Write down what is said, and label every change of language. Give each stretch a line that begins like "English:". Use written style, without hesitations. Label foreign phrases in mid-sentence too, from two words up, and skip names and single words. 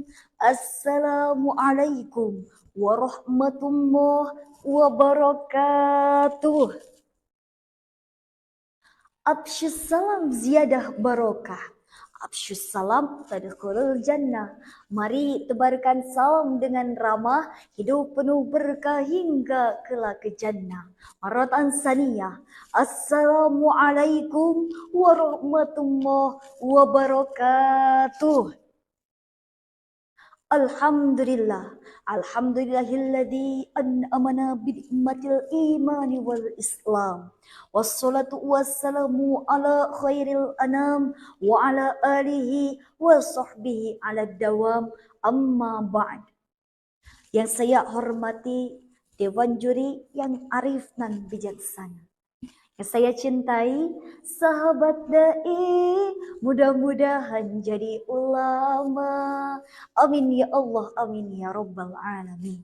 Arabic: السلام عليكم ورحمة الله وبركاته. أفشوا السلام زيادة بركة. أفشوا السلام تدخلوا الجنة.
Indonesian: Mari tebarkan salam dengan ramah, hidup penuh berkah hingga kelak ke jannah. Maratan saniyah.
Arabic: السلام عليكم ورحمة الله وبركاته. الحمد لله، الحمد لله الذي أنعمنا بنعمة الإيمان والإسلام. والصلاة والسلام على خير الأنام وعلى آله وصحبه على الدوام أما بعد.
Indonesian: Yang saya hormati Dewan Juri yang arif dan bijaksana. Yang saya cintai, sahabat dai, mudah-mudahan jadi ulama.
Arabic: آمين يا الله، آمين يا رب العالمين.